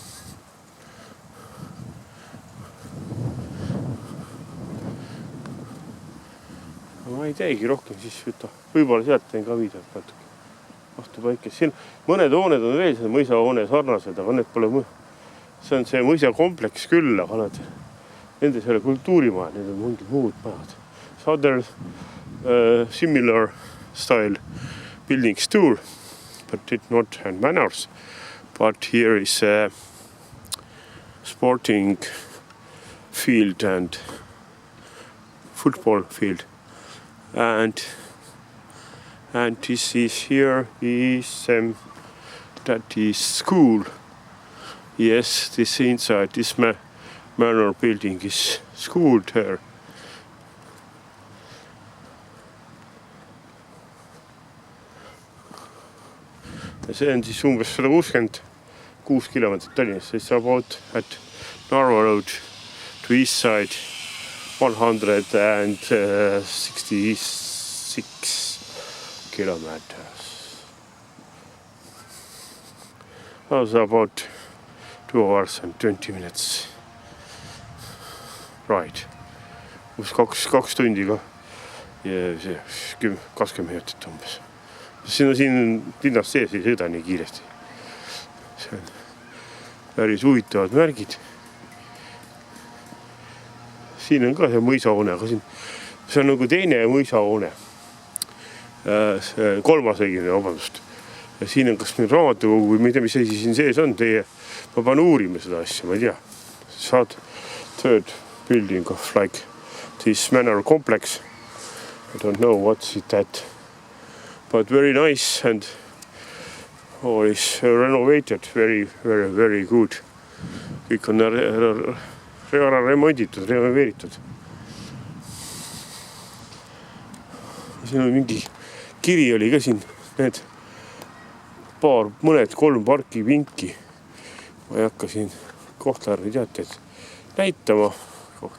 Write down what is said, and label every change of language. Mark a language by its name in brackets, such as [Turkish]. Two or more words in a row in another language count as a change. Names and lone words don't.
[Estonian] Ma ei teegi rohkem, siis võib-olla sealt teen ka videot natuke. Vastu paikes. Siin mõned hooned on veel mõisahoone sarnased, aga need pole see on see mõisakompleks küll, aga nendes ei ole kultuurimaja, need on mingid muud majad. [English] Other similar style buildings too, but it not have manners. But here is a sporting field and football field. And this is here is that is school. Yes, this inside this manor building is school there. [Estonian] Ja see on siis umbes 166 kilomeetrit Tallinnast, siis [English] about at Narva Road to east side 166 kilometers. That's about 2 hours and 20 minutes ride. [Estonian] Umbes 2 tundi ka. Ja see 20 minutit umbes. Siin linnas sees ei sõida nii kiiresti. See on päris huvitavad märgid. Siin on ka see mõisahoone, aga see on nagu teine mõisahoone. Kolmas õigine, vabandust. Ja siin on kas meil raamatukogu või ma ei tea, mis asi siin sees on. Ma pean uurima seda asja, ma ei tea. [English] Third building of like this manor complex. I don't know what's it that. But very nice and is renovated, very, very, very good. [Estonian] Kõik on remonditud, renoveeritud. Siin on mingi kiri oli ka siin, need mõned 3 parkipinki. Ma ei hakka siin Kohtla-Järve teateid näitama.